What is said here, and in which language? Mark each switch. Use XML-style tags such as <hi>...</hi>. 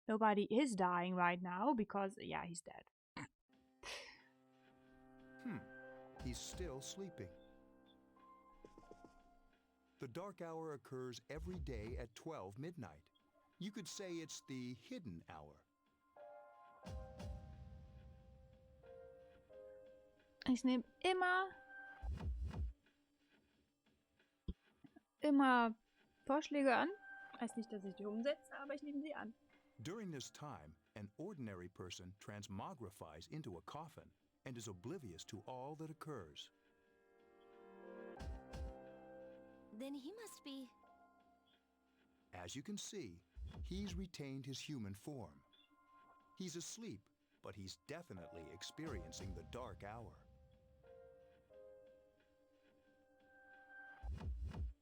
<en>Nobody is dying right now because, yeah, he's dead. He's still sleeping. The dark hour occurs every day at 12 midnight. You could say it's the hidden hour.</en> <de>Ich nehme immer Vorschläge an. Heißt nicht, dass ich die umsetze, aber ich nehme sie an.</de> <en>During this time, an ordinary person transmogrifies into a coffin and is oblivious to all that occurs. Then he must be. As you can see, he's retained his human form. He's asleep, but he's definitely experiencing the dark hour.</en>